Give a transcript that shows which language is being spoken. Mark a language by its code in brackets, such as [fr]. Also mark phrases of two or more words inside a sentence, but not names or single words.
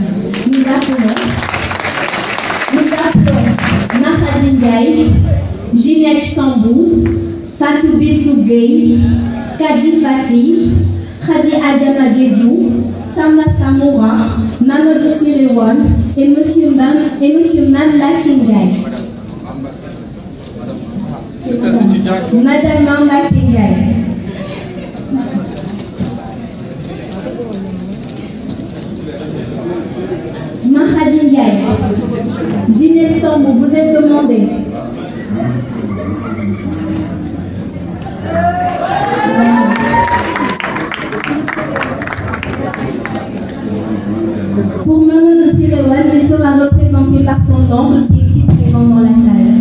[fr] Nous appelons Mahadine Gaye, Ginette Sambou, Fatou Bintou Gueye, Kadi Fati, Khadi Adjama Djedjou, Samba Samoura, Mamadou Sirewan et Monsieur Mamla Kingay. Madame Mamla Kingay. Mahadine Gaye, Ginette Sambou, vous êtes demandé. Pour Mamadou Sirewan, il sera représenté par son oncle qui est ici présent dans la salle.